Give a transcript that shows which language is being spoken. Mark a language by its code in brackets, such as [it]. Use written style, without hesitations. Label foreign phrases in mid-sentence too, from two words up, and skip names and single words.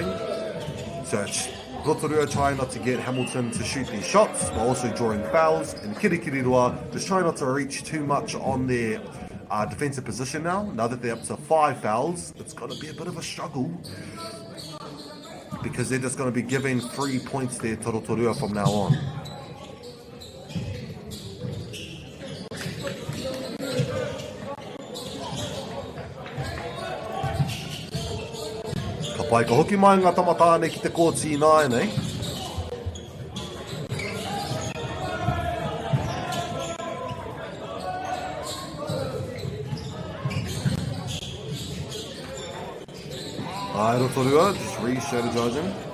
[en] So it's Rotorua trying not to get Hamilton to shoot these shots, while also drawing fouls, and Kirikiroa just trying not to reach too much on their defensive position now. Now that they're up to 5 fouls, it's going to be a bit of a struggle, because they're just going to be giving 3 points there to Rotorua from now on. [mi] Ka pai ka hoki mai ngā tamatāne ki te kōti i nāi nei. [en] Ai Rotorua, just re-strategizing.